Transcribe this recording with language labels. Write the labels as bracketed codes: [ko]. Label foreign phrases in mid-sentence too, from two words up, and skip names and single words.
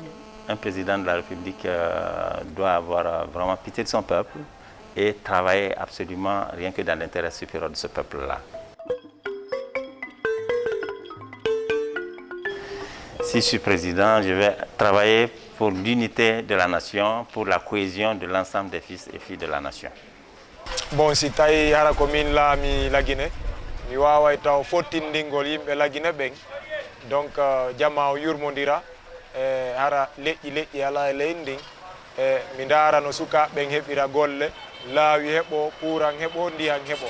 [fr] Un président de la République doit avoir vraiment pitié de son peuple et travailler absolument rien que dans l'intérêt supérieur de ce peuple-là. Si je suis président, je vais travailler pour l'unité de la nation, pour la cohésion de l'ensemble des fils et filles de la nation. [ff] Bon, si tawi hara ko min laami la Guinée mi waway taw fottindingol yimɓe la Guinée ɓen donc jama o yurmodira e hara leƴƴi ala e leydi ndin e mi ndaara no sukaɓeɓen heɓira golle laawi heɓo courant heɓo ndiyan heɓo.